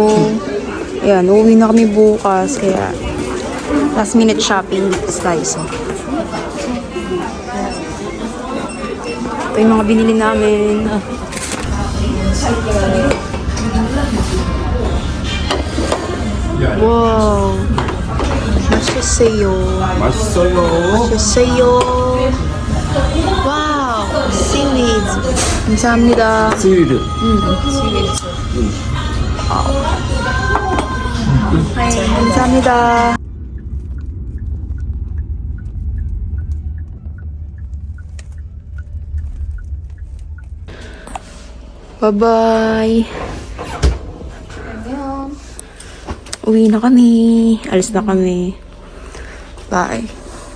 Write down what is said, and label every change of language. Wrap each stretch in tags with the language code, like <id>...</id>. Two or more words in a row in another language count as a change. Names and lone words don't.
<tl>Ayan, uuwi na kami bukas. Kaya</tl> <en>last minute shopping</en> <tl>sa Daiso. Ito yung mga binili namin. Wow!</tl> <ko>맛있어요. 맛있어요.</ko> <en>Wow! Seaweed. 감사합니다.</en> <ko>스위드. 감사합니다.</ko> <en>Bye-bye.</en> <tl>Uwi na kami. Alis na kami. Bye.</tl>